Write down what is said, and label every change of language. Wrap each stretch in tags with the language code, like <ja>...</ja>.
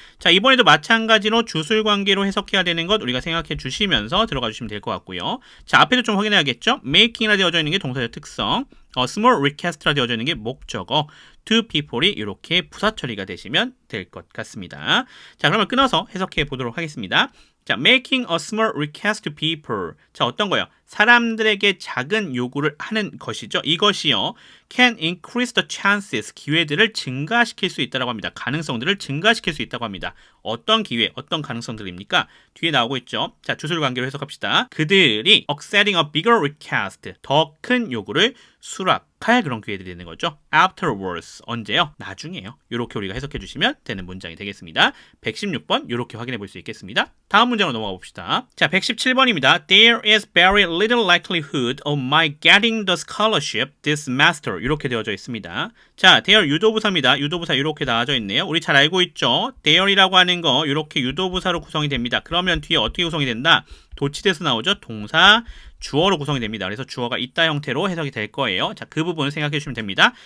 <ko>자, 이번에도 마찬가지로 주술 관계로 해석해야 되는 것 우리가 생각해 주시면서 들어가 주시면 될 것 같고요. 자, 앞에도 좀 확인해야겠죠. making이라 되어져 있는 게 동사적 특성, small request라 되어져 있는 게 목적어, to people이 이렇게 부사 처리가 되시면 될 것 같습니다. 자, 그러면 끊어서 해석해 보도록 하겠습니다.</ko> <en>자, making a small request to people.</en> <ko>자, 어떤 거요? 사람들에게 작은 요구를 하는 것이죠. 이것이요.</ko> <en>can increase the chances.</en> <ko>기회들을 증가시킬 수 있다고 합니다. 가능성들을 증가시킬 수 있다고 합니다. 어떤 기회, 어떤 가능성들입니까? 뒤에 나오고 있죠. 자, 주술 관계로 해석합시다. 그들이</ko> <en>accepting a bigger request.</en> <ko>더 큰 요구를 수락할 그런 기회들이 되는 거죠. afterwards. 언제요? 나중에요. 이렇게 우리가 해석해 주시면 되는 문장이 되겠습니다. 116번 이렇게 확인해 볼 수 있겠습니다. 다음 문장으로 넘어가 봅시다. 자, 117번입니다.</ko> <en>There is very little likelihood of my getting the scholarship this semester.</en> <ko>이렇게 되어져 있습니다. 자, there 유도부사입니다. 유도부사 이렇게 나와져 있네요. 우리 잘 알고 있죠? there이라고 하는 거 이렇게 유도부사로 구성이 됩니다. 그러면 뒤에 어떻게 구성이 된다? 도치돼서 나오죠? 동사, 주어로 구성이 됩니다. 그래서 주어가 있다 형태로 해석이 될 거예요. 자, 그 부분을 생각해 주시면 됩니다.</ko>